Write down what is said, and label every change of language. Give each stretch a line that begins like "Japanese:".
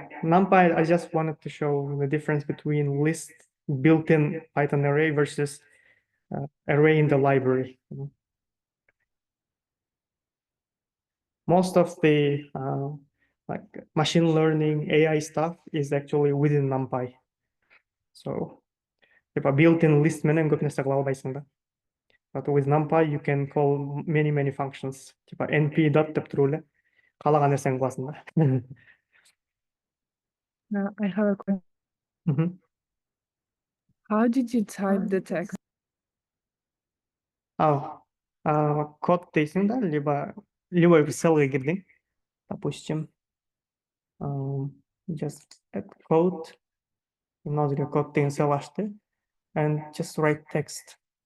English: NumPy, I just wanted to show the difference between list built-in Python array versus array in the library. Most of the like machine learning AI stuff is actually within NumPy. So if a built-in list
Kyrgyz: менен көп нәрсе кыла албайсың да.
English: But with NumPy you can call many functions.
Russian: Типа
Kyrgyz: np dot деп туруп эле каалаган нерсени кыласың да.
English: I have a question. Mhm. How did you type the text?
Kazakh: Код дейсің да,
Russian: либо любой
Kazakh: бір селге кирдиң.
Russian: Допустим,
English: just add code,
Kazakh: мынау код деген сел ачты,
English: and just write text.